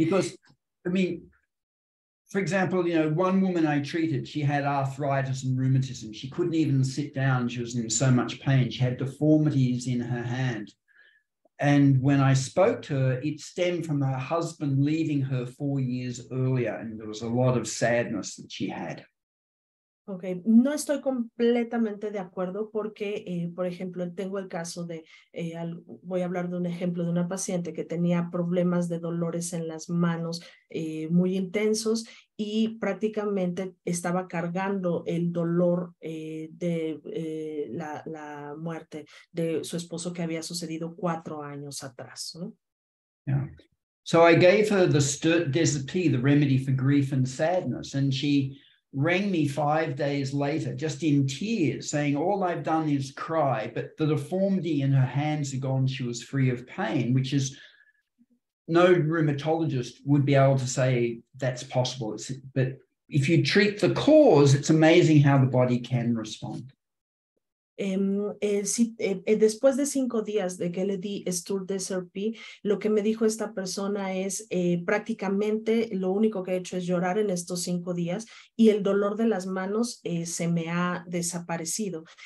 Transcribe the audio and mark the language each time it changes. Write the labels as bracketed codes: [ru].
[en] Because, I mean, for example, you know, one woman I treated, she had arthritis and rheumatism. She couldn't even sit down. She was in so much pain. She had deformities in her hand. And when I spoke to her, it stemmed from her husband leaving her 4 years earlier. And there was a lot of sadness that she had. [es] Ok, no estoy completamente de acuerdo porque, por ejemplo, tengo el caso de, voy a hablar de un ejemplo de una paciente que tenía problemas de dolores en las manos muy intensos y prácticamente estaba cargando el dolor de la muerte de su esposo que había sucedido 4 años atrás, ¿no? Yeah. [en] So I gave her the Desert-P, the remedy for grief and sadness, and she rang me 5 days later, just in tears, saying, all I've done is cry, but the deformity in her hands are gone. She was free of pain, which is no rheumatologist would be able to say that's possible. But if you treat the cause, it's amazing how the body can respond. [es] Después de 5 días de que le di Stur-DSRP, lo que me dijo esta persona es prácticamente lo único que he hecho es llorar en estos 5 días y el dolor de las manos se me ha desaparecido.